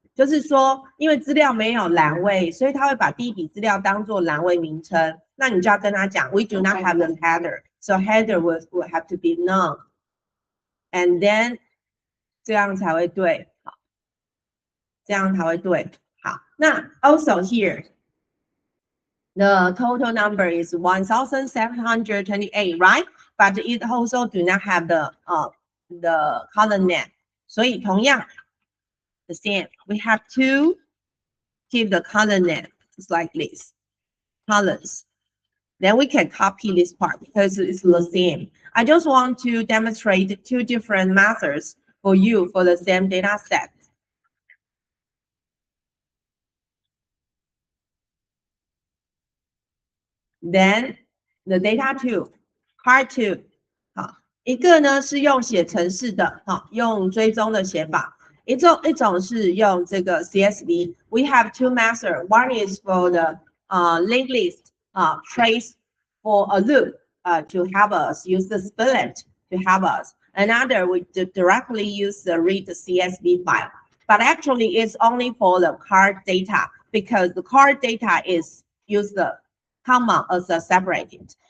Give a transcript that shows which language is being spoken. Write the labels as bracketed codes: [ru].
[zh] 就是说，因为资料没有栏位，所以他会把第一笔资料当做栏位名称。那你就要跟他讲 ， [en] We do not have the header, so header will have to be none, and then [zh] 这样才会对，好，这样才会对。好，那 [en] also here, the total number is 1,728, right? But it also do not have the column name. [zh] 所以同样 [en] the same, we have to keep the column name just like this, columns. Then we can copy this part because it's the same. I just want to demonstrate two different methods for you for the same data set. Then the data two, part two. [zh] 好，一个呢是用写程式的，好，用追踪的写法。一种是用这个 CSV. [en] We have two methods. One is for the linked list, trace for a loop to help us use the split to help us. Another we directly use the read the CSV file. But actually, it's only for the card data because the card data is use the comma as a separated.